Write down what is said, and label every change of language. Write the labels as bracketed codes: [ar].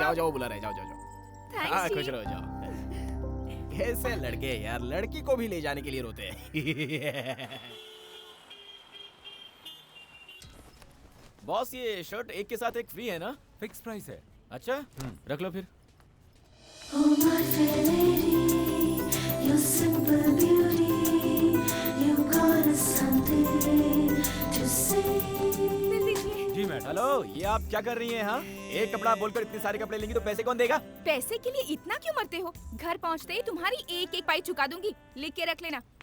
[hi] जाओ जाओ, बुला रहे, जाओ जाओ जाओ। [en] thanks [hi] हाँ, जी। खुश रहो, जाओ। कैसे लड़के यार, लड़की को भी ले जाने के लिए रोते हैं। बॉस, ये शर्ट एक के साथ एक फ्री है ना? फिक्स प्राइस है। अच्छा, रख लो फिर। [en] Oh my fair lady, you're simple beauty. You got something to say. [hi] दिल दीजिए। जी मैडम। हेलो, ये आप क्या कर रही हैं? हाँ, एक कपड़ा बोलकर इतने सारे कपड़े लेंगी तो पैसे कौन देगा? पैसे के लिए इतना क्यों मरते हो? घर पहुंचते ही तुम्हारी एक एक पाई चुका दूंगी, लिख के रख लेना।